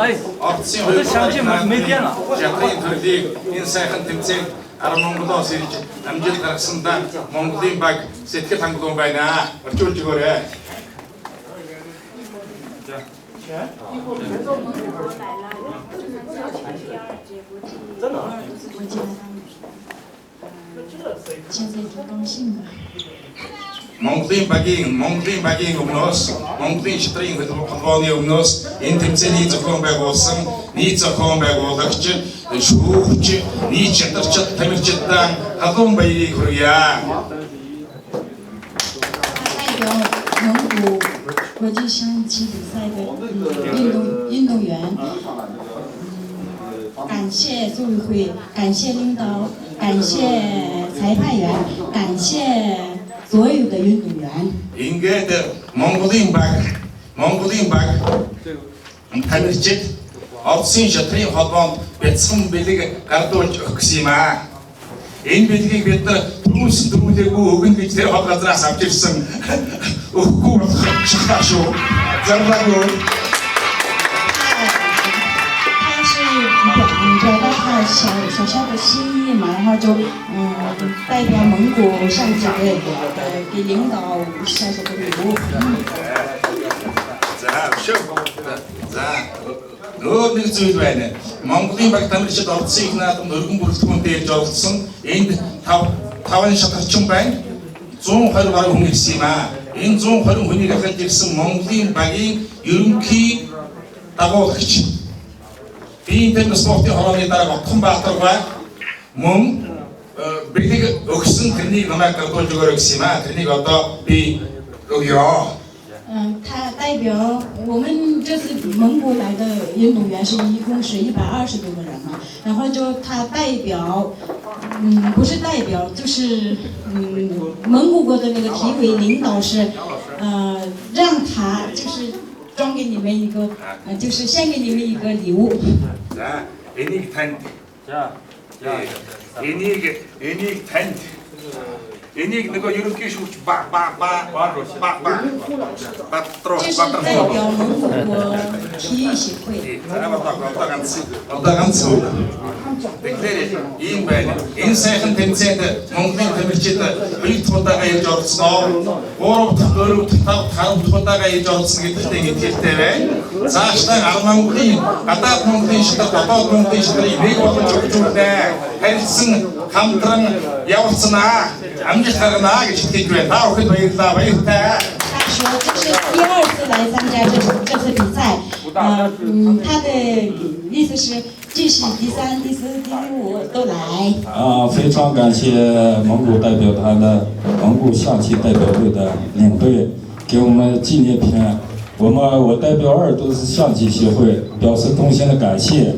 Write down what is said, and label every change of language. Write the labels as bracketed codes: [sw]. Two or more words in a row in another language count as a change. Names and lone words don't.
[en] Action. [mn] амжилт гаргасандаа Монголын баг сэтгэл хангалуун байна. Орчуулж өгөөрэй. За. [zh] 现在挺高兴的。 [mn] Монголын багийн өмнөөс Монголын шатрын холбооны өмнөөс энэ тэмцээний зохион байгуулсан нийт зохион байгуулагч шүүгч нийт шатарчид тамирчидаа халуун баярыг хүргье. [zh] 代表蒙古国际象棋比赛的运动员，感谢组委会，感谢领导，感谢裁判员，感谢。所有的运动员。 [mn] Ингээд Монголын баг тамирчид Орсын шатрын холбоонд бяцхан бэлэг гардуулж өгөх гэсэн юм аа. Энэ бэлгийг бид нар түрүүлсэн төрүүлээгүй өгнө гэж тэр хол газраас авч ирсэн. Өгөхгүй болох шалтгаан шүү. Зарлаггүй. [zh] 表达他小小的心意嘛，然后就代表蒙古象棋队给领导小小的礼物。 [mn] Өөр нэг зүйл байна. Монголын баг тамирчид орцсон их наадамд өргөн бүрэлдэхүүн дээр жолгосон. Энд 5 шатарчин байна. 120 гаруй хүн ирсэн юм аа. Энэ 120 хүнийг ахад ирсэн Монголын багийн ерөнхий дагуулагч. Би энэ спортын хорооны дараа Отхон Баатарбай мөн бэлэг өгсөн тэрнийг намайг гардуулж өгөөрэй гэсэн юм аа. Тэрнийг одоо би өгье. [zh] 他代表我们这次蒙古来的运动员一共是120多个人嘛，然后就他代表，不是代表，就是蒙古国的那个体委领导是，让他就是装给你们一个，就是献给你们一个礼物。 [mn] За, энийг танд. За. Энийг танд. Энийг нөгөө ерөнхий шүүгч Батруу [zh] 这是代表蒙古国体育协会。 [mn] Одоо ганц үг. Тэгэхээр ийм байна. Энэ сайхан тэмцээнд Монголын тамирчид 2 дахь удаага ирж оролцсноо. 3 дахь, 4 дахь, 5 дахь удаага ирж оролцсон гэдэгт итгэлтэй байна. Цаашлаа Монголын гадаад Монголын шатар, дотоод Монголын шатрыг нэг болгож өгч үлдээ. Харилцсан хамтран явуулснаа. Амжилт гаргана гэж хэлж байна. Та бүхэнд баярлалаа. Баяртай. [zh] 他说这是第2次来参加这次比赛，他的意思是继续第3、第4、第5都来。非常感谢蒙古代表团的蒙古象棋代表队的领队给我们纪念品，我代表鄂尔多斯象棋协会表示衷心的感谢。